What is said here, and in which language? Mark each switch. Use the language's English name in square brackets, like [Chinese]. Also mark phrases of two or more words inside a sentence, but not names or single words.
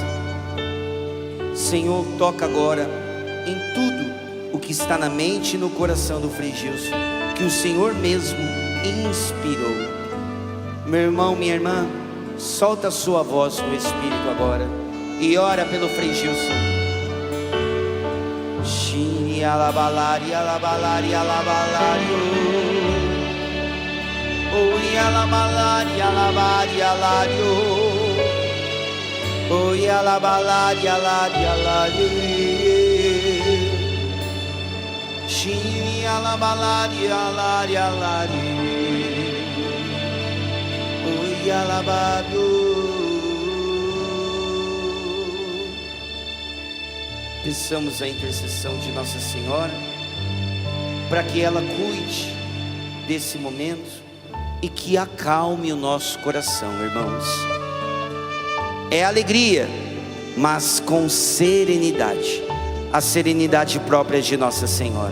[Portuguese] Senhor, toca agora em tudo o que está na mente e no coração do Frei Gilson, que o Senhor mesmo inspirou. Meu irmão, minha irmã, solta a sua voz no Espírito agora e ora pelo Frei Gilson. Shini alabalari, alabalari, alabalari, oi alabalari, alabari, alari, oi alabalari, alari, alari, shini alabalari, alari, alari, oi alabado. Peçamos a intercessão de Nossa Senhora, para que ela cuide desse momento e que acalme o nosso coração, irmãos. É alegria, mas com serenidade, a serenidade própria de Nossa Senhora.